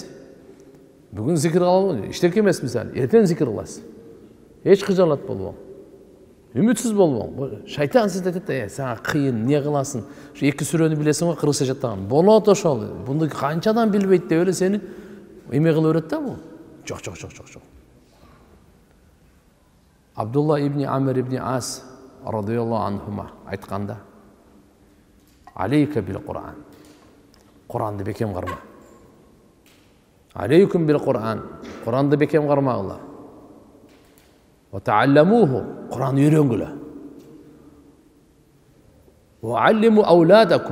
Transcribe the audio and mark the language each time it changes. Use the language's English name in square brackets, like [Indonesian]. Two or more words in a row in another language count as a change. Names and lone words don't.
[Kyrgyz] Бүгүн зикир кылалы, иштеке эмес мисалы, эртең зикир кыласыз. Эч кыжалат болбоң. Үмүтсүз болбоң. Шайтан сизди айтат, сага кыйын, эмне кыласың? Ушу 2 сүрөнү билесиң го, 40 сажаттаган. Болот ошол. Буну канчадан билбейт деп эле сени эме кылып өрөт да бул. Жок. Абдулла ибн Амир ибн Ас [Arabic] رضي الله عنهما [Kyrgyz] айтканда: [Arabic] "عليك بالقرآن." [Kyrgyz] Куранды бекем карма. [Arabic] عليكم بالقرآن. [Kyrgyz] Куранды бекем кармагыла. [Arabic] وتعلموه. [Kyrgyz] Куран үйрөнгүлө. [Arabic] وعلموا أولادكم.